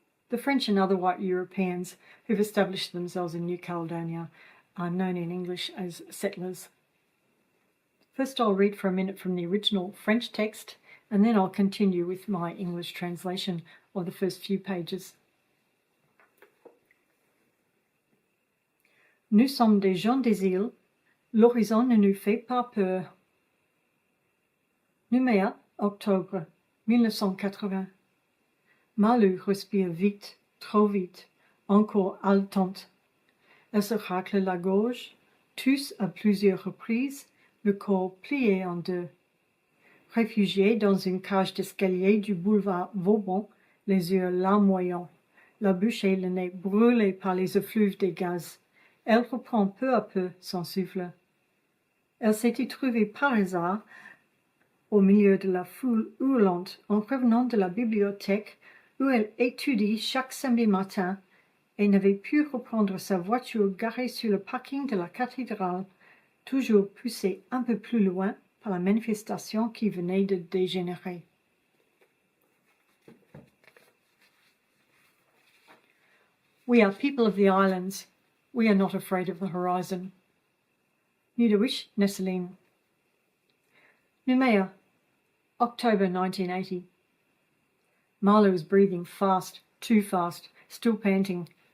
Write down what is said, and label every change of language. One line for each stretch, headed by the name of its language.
English: The French and other white Europeans who've established themselves in New Caledonia are known in English as settlers. First I'll read for a minute from the original French text, and then I'll continue with my English translation of the first few pages.
French: Nous sommes des gens des îles, l'horizon ne nous fait pas peur. Nouméa, octobre 1980. Malu respire vite, trop vite, encore haletante. Elle se racle la gorge, tousse à plusieurs reprises, le corps plié en deux. Réfugiée dans une cage d'escalier du boulevard Vauban, les yeux larmoyants, la bouche et le nez brûlés par les effluves des gaz, elle reprend peu à peu son souffle. Elle s'était trouvée par hasard au milieu de la foule hurlante en revenant de la bibliothèque où elle étudie chaque samedi matin et n'avait pu reprendre sa voiture garée sur le parking de la cathédrale, toujours poussée un peu plus loin par la manifestation qui venait de dégénérer.
English: We are people of the islands. We are not afraid of the horizon. Nudawish Nesseline. Noumea, October 1980. Marla was breathing fast, too fast, still panting.